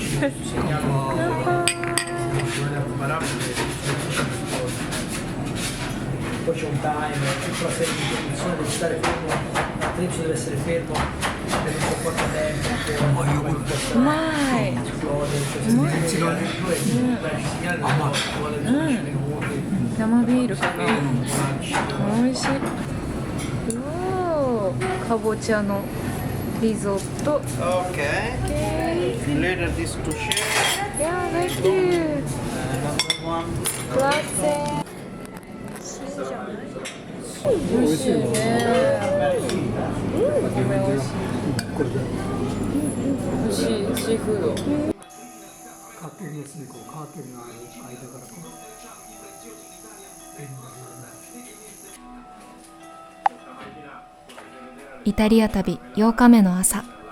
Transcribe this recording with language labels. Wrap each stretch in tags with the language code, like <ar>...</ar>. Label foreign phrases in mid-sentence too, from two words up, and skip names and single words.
<it>Poi c'è un timer, tutta una serie di condizioni, devi stare fermo, l'attrezzo deve essere fermo per un po' quanto tempo,</it> <ja>うまい。生ビールかな。美味しい。おー、かぼちゃのリゾット。</ja> <en>Okay. Later this to share. Yeah, thank you. Number one.</en> <it>Grazie.</it> <ja>美味しいね。お米美味しい。美味しいシーフード。カーテンレスにこうカーテンの間からこう。イタリア旅8日目の朝。</ja>